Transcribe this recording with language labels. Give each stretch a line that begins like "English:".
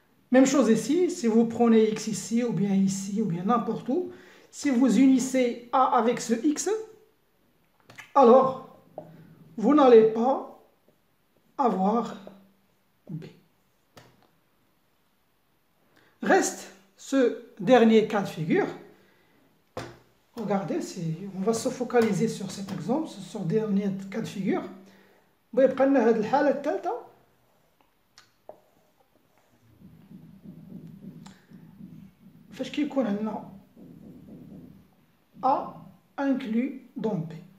French: Même chose ici, si vous prenez X ici, ou bien ici, ou bien n'importe où, si vous unissez A avec ce X, alors vous n'allez pas avoir B. Reste ce dernier cas de figure. Regardez, on va se focaliser sur cet exemple, sur ce dernier cas de figure.
Arabic: ويبقى لنا هذه الحالة الثالثة. فاش كيكون عندنا
French: A inclus dans B.